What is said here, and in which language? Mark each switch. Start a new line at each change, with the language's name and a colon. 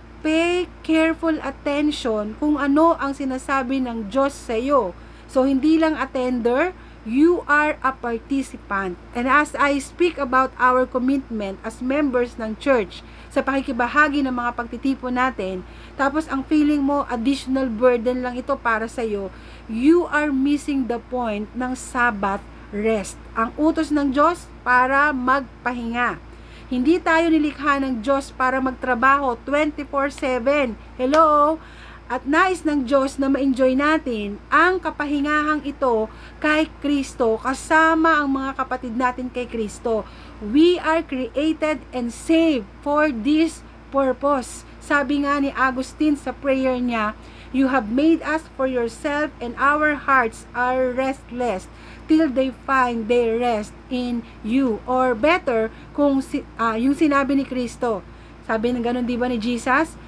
English: Pay careful attention
Filipino: kung ano ang sinasabi ng Diyos sa iyo.
English: So,
Filipino: hindi lang
English: attender, you are a participant. And as I speak about our commitment as members ng church,
Filipino: sa pakikibahagi ng mga pagtitipon natin, tapos ang feeling mo,
English: additional burden
Filipino: lang ito para sa'yo,
English: you are missing the point ng Sabbath rest.
Filipino: Ang utos ng Diyos para magpahinga. Hindi tayo nilikha ng Diyos para magtrabaho 24/7. Hello? At nais ng Diyos na ma-enjoy natin ang kapahingahang ito kay Kristo, kasama ang mga kapatid natin kay Kristo.
English: We are created and saved for this purpose.
Filipino: Sabi nga ni Augustine sa prayer niya,
English: you have made us for yourself and our hearts are restless till they find their rest in you.
Filipino: Or better, kung yung sinabi ni Kristo, sabi ng ganun di ba ni Jesus?